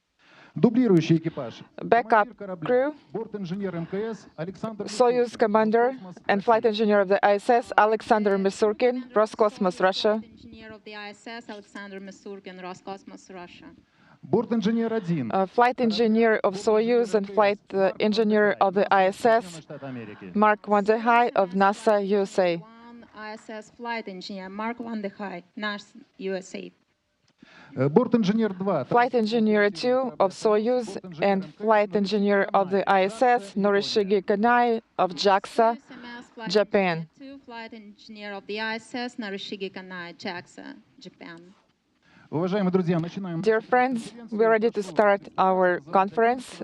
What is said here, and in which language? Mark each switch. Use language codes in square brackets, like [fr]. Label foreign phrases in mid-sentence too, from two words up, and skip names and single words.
[en] Backup crew, Soyuz commander and flight engineer of the ISS, Alexander Misurkin, Roscosmos, Russia. Engineer of the ISS, Alexander Misurkin, Roscosmos, Russia. Flight engineer of Soyuz and flight engineer of the ISS, Mark Van de Heij of NASA, USA. ISS flight engineer Mark Van de Heij, NASA, USA. [ru] Борт-инженер 2. [en] Flight Engineer 2 of Soyuz and Flight Engineer of the ISS, Norishige Kanai of JAXA, Soyuz MS Flight Japan. Engineer 2, Flight Engineer of the ISS, Narishige Kanai, JAXA, Japan. [ru] Уважаемые друзья, начинаем. [en] Dear friends, we're ready to start our conference.